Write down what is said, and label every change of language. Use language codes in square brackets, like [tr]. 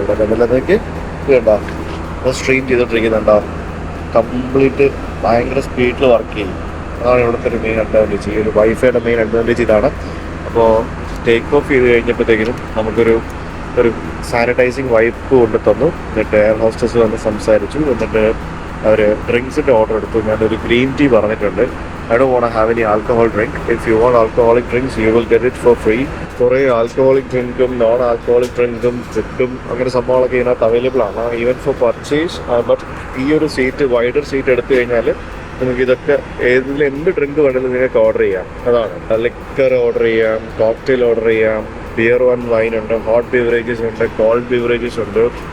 [ml] ഇവിടെ കണ്ടില്ലെങ്കിൽ കേട്ടോ, അപ്പോൾ സ്ട്രീം ചെയ്തുകൊണ്ടിരിക്കുന്നുണ്ടോ, കംപ്ലീറ്റ് ഭയങ്കര സ്പീഡിൽ വർക്ക് ചെയ്യും. അതാണ് ഇവിടുത്തെ ഒരു മെയിൻ അഡ്വാൻറ്റേജ്. ഈ ഒരു വൈഫൈയുടെ മെയിൻ അഡ്വാൻറ്റേജ് ഇതാണ്. അപ്പോൾ ടേക്ക് ഓഫ് ചെയ്ത് കഴിഞ്ഞപ്പോഴത്തേക്കിനും നമുക്കൊരു സാനിറ്റൈസിങ് വൈപ്പ് കൊണ്ട് തന്നു. എന്നിട്ട് എയർ ഹോസ്റ്റസ് വന്ന് സംസാരിച്ചു. എന്നിട്ട് അവർ ഡ്രിങ്ക്സിൻ്റെ ഓർഡർ എടുത്തു. ഞാനൊരു ഗ്രീൻ ടീ പറഞ്ഞിട്ടുണ്ട്. [en] I don't want to have any alcohol drink. If you want alcoholic drinks, you will get it for free. [ml] കുറേ ആൽക്കഹോളിക് ഡ്രിങ്കും നോൺ ആൽക്കഹോളിക് ഡ്രിങ്കും കിട്ടും. അങ്ങനെ സംഭവങ്ങളൊക്കെ ഇതിനകത്ത് അവൈലബിൾ ആണ്, ഈവൻ ഫോർ പർച്ചേസ്. ബട്ട് ഈ ഒരു സീറ്റ്, വൈഡർ സീറ്റ് എടുത്തു കഴിഞ്ഞാൽ നിങ്ങൾക്ക് ഇതൊക്കെ എന്ത് ഡ്രിങ്ക് വേണമെങ്കിലും നിങ്ങൾക്ക് ഓർഡർ ചെയ്യാം. അതാണ് ലിക്കർ ഓർഡർ ചെയ്യാം, കോക്ടെയിൽ ഓർഡർ ചെയ്യാം, ബിയർ ആൻഡ് വൈൻ ഉണ്ട്, ഹോട്ട് ബീവറേജസ് ഉണ്ട്, കോൾഡ് ബീവറേജസ് ഉണ്ട്.